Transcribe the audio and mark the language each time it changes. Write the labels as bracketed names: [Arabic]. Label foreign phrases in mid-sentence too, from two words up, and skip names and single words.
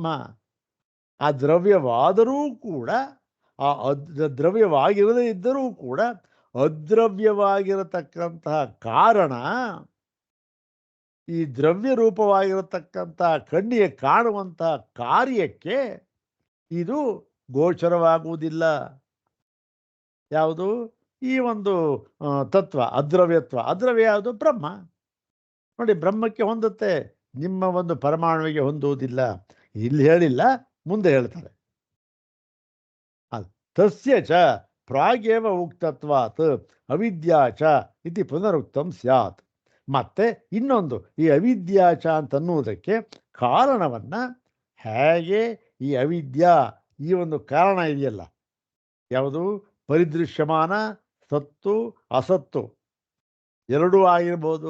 [Kannada] ಆ ದ್ರವ್ಯವಾದರೂ ಕೂಡ, ಆ ದ್ರವ್ಯವಾಗಿರದೇ ಇದ್ದರೂ ಕೂಡ ಅದ್ರವ್ಯವಾಗಿರತಕ್ಕಂತಹ ಕಾರಣ ಈ ದ್ರವ್ಯ ರೂಪವಾಗಿರತಕ್ಕಂಥ ಕಣ್ಣಿಗೆ ಕಾಣುವಂತಹ ಕಾರ್ಯಕ್ಕೆ ಇದು ಗೋಚರವಾಗುವುದಿಲ್ಲ. ಯಾವುದು? ಈ ಒಂದು ತತ್ವ ಅದ್ರವ್ಯತ್ವ. ಅದ್ರವ್ಯ ಯಾವುದು? ಬ್ರಹ್ಮ. ನೋಡಿ, ಬ್ರಹ್ಮಕ್ಕೆ ಹೊಂದುತ್ತೆ, ನಿಮ್ಮ ಒಂದು ಪರಮಾಣುವಿಗೆ ಹೊಂದುವುದಿಲ್ಲ. ಇಲ್ಲಿ ಹೇಳಿಲ್ಲ, ಮುಂದೆ ಹೇಳ್ತಾರೆ. [Sanskrit] ತಸ್ಯ ಚ ಪ್ರಾಗೇವ ಉಕ್ತತ್ವಾತ್ ಅವಿದ್ಯಾಚ ಇತಿ ಪುನರುಕ್ತಂ ಸ್ಯಾತ್. [Kannada] ಮತ್ತೆ ಇನ್ನೊಂದು, ಈ ಅವಿದ್ಯಾಚ ಅಂತನ್ನುವುದಕ್ಕೆ ಕಾರಣವನ್ನ ಹೇಗೆ ಈ ಅವಿದ್ಯಾ, ಈ ಒಂದು ಕಾರಣ ಇದೆಯಲ್ಲ, ಯಾವುದು? ಪರಿದೃಶ್ಯಮಾನ ಸತ್ತು ಅಸತ್ತು ಎರಡೂ ಆಗಿರ್ಬೋದು.